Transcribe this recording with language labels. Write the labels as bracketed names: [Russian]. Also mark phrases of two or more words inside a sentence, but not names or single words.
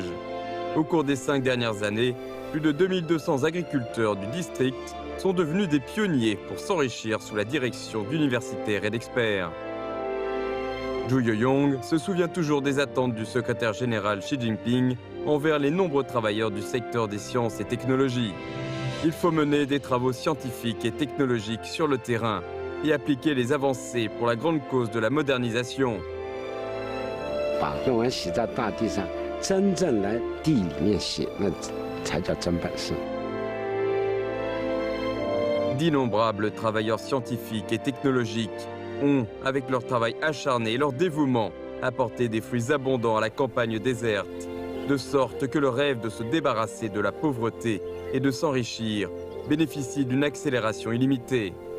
[French] Au cours des 5 dernières années, plus de 2200 agriculteurs du district sont devenus des pionniers pour s'enrichir sous la direction d'universitaires et d'experts. Zhu Yoyong se souvient toujours des attentes du secrétaire général Xi Jinping envers les nombreux travailleurs du secteur des sciences et technologies. Il faut mener des travaux scientifiques et technologiques sur le terrain et appliquer les avancées pour la grande cause de la modernisation. [Chinese] 把论文写在大地上，真正来地里面写，那才叫真本事。 [French] D'innombrables travailleurs scientifiques et technologiques ont, avec leur travail acharné et leur dévouement, apporté des fruits abondants à la campagne déserte, de sorte que le rêve de se débarrasser de la pauvreté et de s'enrichir bénéficie d'une accélération illimitée.